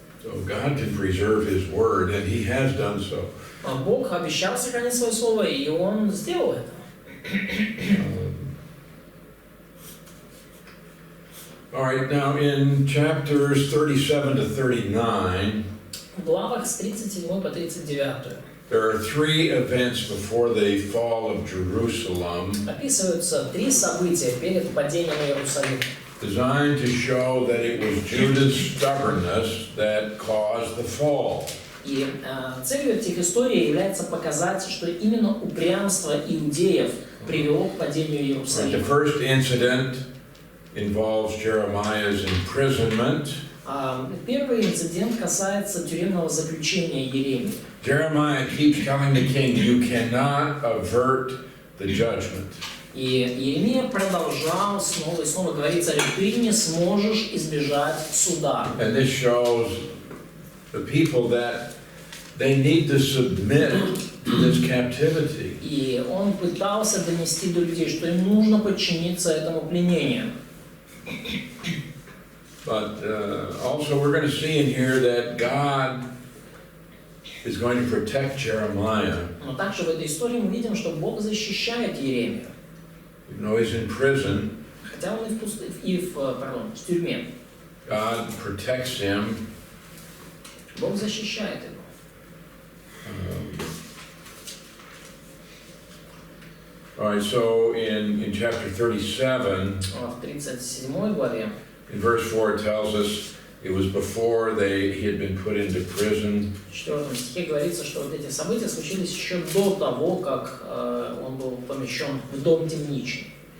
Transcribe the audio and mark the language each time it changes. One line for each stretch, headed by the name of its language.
English: So God can preserve His Word, and He has done so.
Russian: Бог обещал сохранить свое слово, и Он сделал это.
English: All right, now in chapters 37 to 39,
Russian: В главах с 37 по 39
English: there are 3 events before the fall of Jerusalem
Russian: описываются 3 события перед падением Иерусалима,
English: designed to show that it was Judah's stubbornness that caused the fall.
Russian: И целью этих историй является показать, что именно упрямство иудеев привело к падению
English: The
Russian: Иерусалима.
English: first incident involves Jeremiah's imprisonment.
Russian: Первый инцидент касается тюремного заключения Иеремии.
English: Jeremiah keeps telling the king, you cannot avert the judgment.
Russian: И Иеремия продолжал снова и снова говорить царю: ты не сможешь избежать суда.
English: And this shows the people that they need to submit to this captivity.
Russian: И он пытался донести до людей, что им нужно подчиниться этому пленению.
English: But also we're going to see in here that God is going to protect Jeremiah.
Russian: Но также в этой истории мы видим, что Бог защищает Иеремию.
English: Even though he's in prison,
Russian: Хотя он и в тюрьме.
English: God protects him.
Russian: Бог защищает его.
English: All right, so in chapter 37,
Russian: В 37 главе,
English: in verse 4, it tells us it was before he had been put into prison.
Russian: в 4 стихе говорится, что вот эти события случились еще до того, как он был помещен в дом темничный.